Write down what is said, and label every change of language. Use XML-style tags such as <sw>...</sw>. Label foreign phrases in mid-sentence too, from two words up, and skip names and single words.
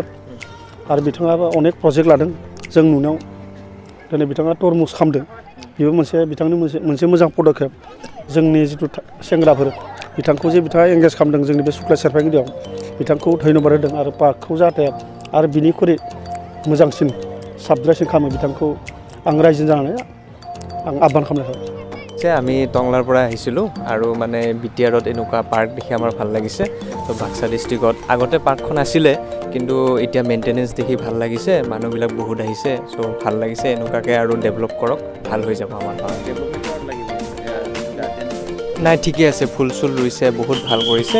<brx>आरो बिथाङाबो अनेक प्रजेक्ट लादों। जों नुनायाव दिनै बिथाङा तरमुज खालामदों, बेबो बिथांनि मोनसे मोजां पदक्षेप। जोंनि जिथु सेंग्राफोर बिथांखौ जे बिथाङा एंगेज खालामदों जोंनि बे सुक्लाय सेरफांगुरियाव, बिथांखौ धन्यबाद होदों। आरो पार्कखौ जाहाथे आरो बिनिख्रुइ मोजांसिन साबद्रायसिन खालामो, बिथांखौ आं रायजो जानानै आं आह्वान खालामनाय थाबाय।</brx> <as>যে আমি টংলাৰ পৰা আহিছিলোঁ আৰু মানে BTRত এনেকুৱা পাৰ্ক দেখি আমাৰ ভাল লাগিছে। তো বাক্সা ডিষ্ট্ৰিক্টত আগতে পাৰ্কখন আছিলে, কিন্তু এতিয়া মেইনটেনেঞ্চ দেখি ভাল লাগিছে, মানুহবিলাক বহুত আহিছে। চ' ভাল লাগিছে, এনেকুৱাকৈ আৰু ডেভেলপ কৰক, ভাল হৈ যাব আমাৰ গাঁও। নাই, ঠিকে আছে, ফুল চুল ৰুইছে, বহুত ভাল কৰিছে।</as>